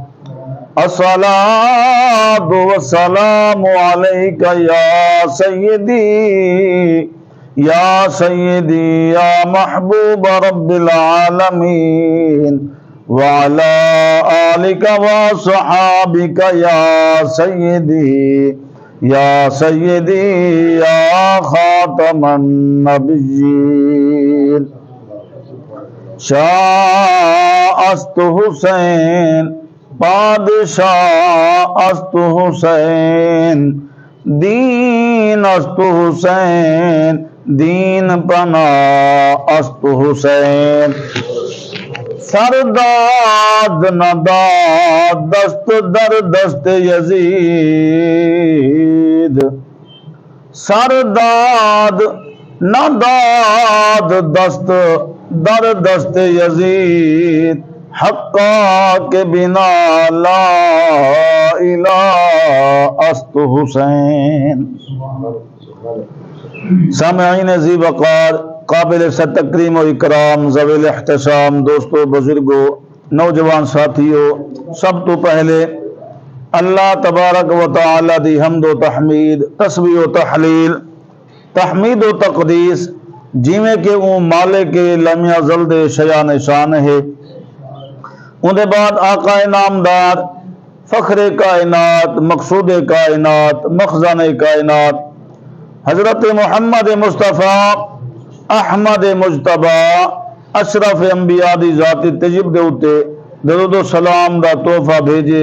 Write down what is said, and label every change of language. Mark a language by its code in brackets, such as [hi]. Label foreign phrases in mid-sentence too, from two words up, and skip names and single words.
[ar] الصلاة والسلام عليك يا سيدي يا محبوب رب العالمين وعلى آلك وصحابك يا سيدي يا خاتم النبيين. [fa] شاہ است حسین بادشاہ است حسین دین است حسین دین پناہ است حسین. سرداد نداد دست در دست یزید سرداد نداد دست در دست یزید حقا کے بنا لا الہ است حسین. [pa] سامعین ذی وقار قابل تکریم و اکرام ذوی الاحتشام دوستو بزرگو نوجوان ساتھیو، سب تو پہلے اللہ تبارک و تعالی دی حمد و تحمید تسبیح و تحلیل تحمید و تقدیس جیویں کہ وہ مالک لم یزل دے شیان شان ہے. ان دے بعد آقا نامدار فخر کائنات مقصود کائنات مخزن کائنات حضرت محمد مصطفیٰ احمد مجتبی اشرف انبیاء دی ذات تجب دے اتے درود و سلام دا تحفہ بھیجے.